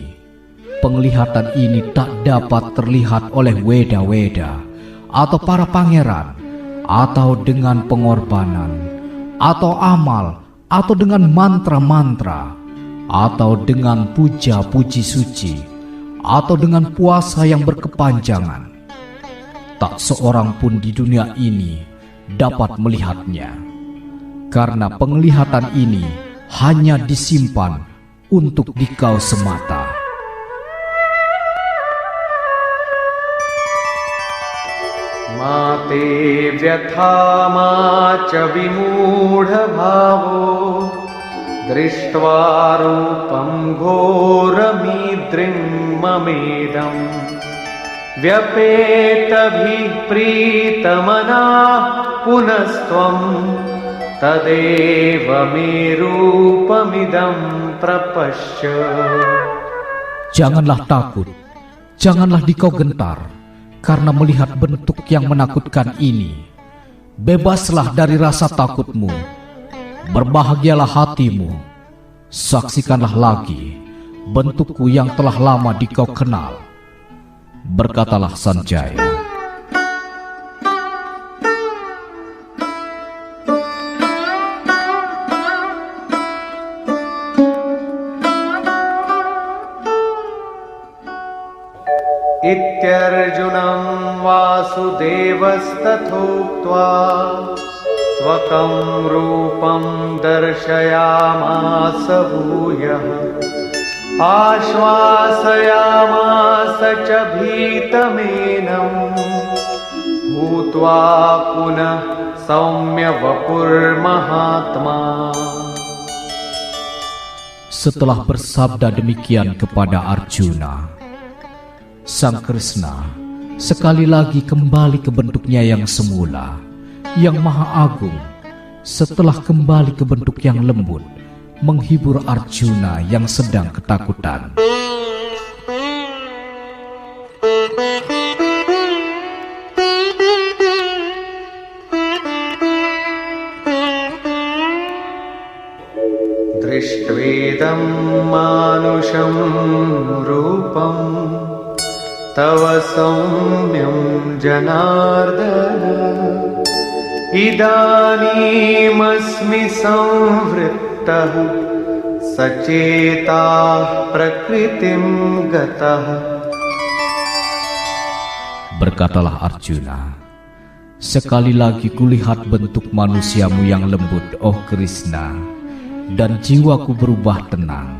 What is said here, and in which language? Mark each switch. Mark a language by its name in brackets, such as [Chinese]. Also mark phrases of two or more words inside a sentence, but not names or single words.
[Indonesian] Penglihatan ini tak dapat terlihat oleh weda-weda atau para pangeran, atau dengan pengorbanan, atau amal, atau dengan mantra-mantra, atau dengan puja-puji suci, atau dengan puasa yang berkepanjangan. Tak seorang pun di dunia ini dapat melihatnya, karena penglihatan ini hanya disimpan untuk dikau semata. [Sanskrit] माते व्यथा मा च विमूढभावो दृष्ट्वा रूपं घोरमीद्रिं ममेदम् व्यपेतभिः प्रीतमनाः पुनस्त्वं तदेव मे रूपमिदं प्रपश्य. [Indonesian] Janganlah takut, janganlah dikau gentar karena melihat bentuk yang menakutkan ini. Bebaslah dari rasa takutmu, berbahagialah hatimu. Saksikanlah lagi bentukku yang telah lama dikau kenal. Berkatalah Sanjaya. [Sanskrit] इत्यर्जुनं वासुदेवस्तथोक्त्वा स्वकं रूपं दर्शयामास भूयः आश्वासयामास च भीतमेनं भूत्वा पुनः सौम्य वपुर्महात्मा. [Indonesian] Setelah bersabda demikian kepada Arjuna, Sang Krishna sekali lagi kembali ke bentuknya yang semula, yang maha agung. Setelah kembali ke bentuk yang lembut, menghibur Arjuna yang sedang ketakutan. [Sanskrit] दृष्ट्वेदं मानुषं रूपं तव सौम्यं जनार्दन इदानीमस्मि संवृत्तः सचेताः प्रकृतिं गतः. [Indonesian] Berkatalah Arjuna, sekali lagi kulihat bentuk manusiamu yang lembut, oh Krishna, dan jiwaku berubah tenang.